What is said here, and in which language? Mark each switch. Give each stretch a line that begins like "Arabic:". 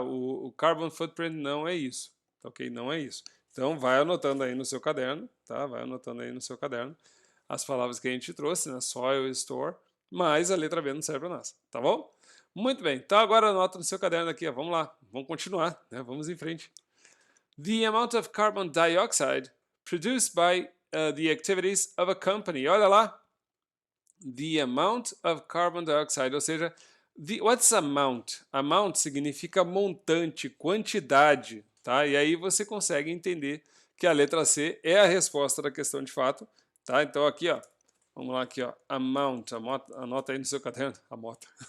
Portuguese: O carbon footprint não é isso. Tá, ok? Não é isso. Então vai anotando aí no seu caderno, tá? Vai anotando aí no seu caderno as palavras que a gente trouxe, né? Soil, store, mas a letra B não serve para nós, tá bom? Muito bem, então agora anota no seu caderno aqui, ó. Vamos lá, vamos continuar, né? Vamos em frente.
English: The amount of carbon dioxide produced by the activities of a company.
Portuguese: Olha lá.
English: The amount of carbon dioxide,
Portuguese: ou seja,
English: what's amount?
Portuguese: Amount significa montante, quantidade, tá? E aí você consegue entender que a letra C é a resposta da questão de fato, tá? Então aqui, ó, vamos lá aqui, ó, amount, anota aí no seu caderno, a mota.